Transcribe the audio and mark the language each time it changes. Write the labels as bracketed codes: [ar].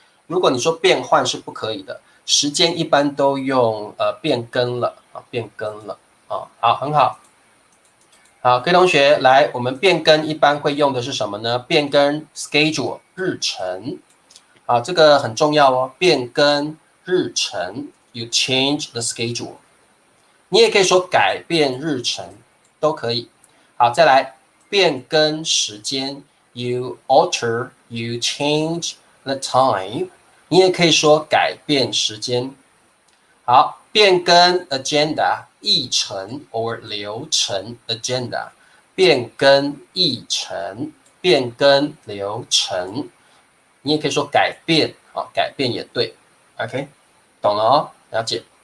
[zh] 如果你说变换是不可以的，时间一般都用变更了变更了好，很好。好，各位同学，来，我们变更一般会用的是什么呢？变更 schedule 日程，好，这个很重要哦。 [en] 变更日程 ，you change the schedule。你也可以说改变日程，都可以。 [zh] 好，再来变更时间 [en] ，you alter，you change the time。 [zh] 你也可以说改变时间。好，变更 agenda 议程 or 流程 agenda， 变更议程，变更流程，你也可以说改变改变也对 ，OK， 懂了哦，了解。